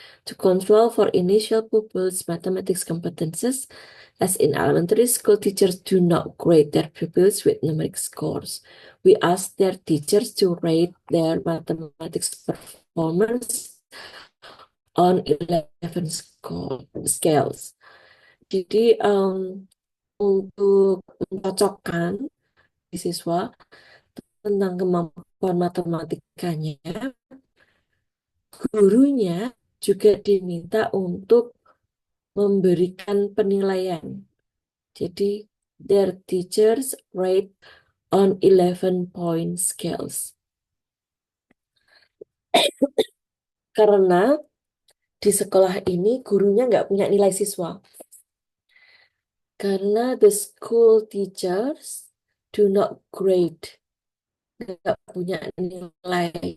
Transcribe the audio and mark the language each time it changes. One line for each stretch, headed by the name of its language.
English: To control for initial pupils' mathematics competences, as in elementary school, teachers do not grade their pupils with numeric scores. We ask their teachers to rate their mathematics performance on 11 scales.
Indonesian: Jadi untuk mencocokkan siswa tentang kemampuan matematikanya, gurunya juga diminta untuk memberikan penilaian. Jadi,
English: their teachers rate on 11-point scales.
Indonesian: Karena di sekolah ini gurunya nggak punya nilai siswa. Karena
English: the school teachers do not grade,
Indonesian: nggak punya nilai.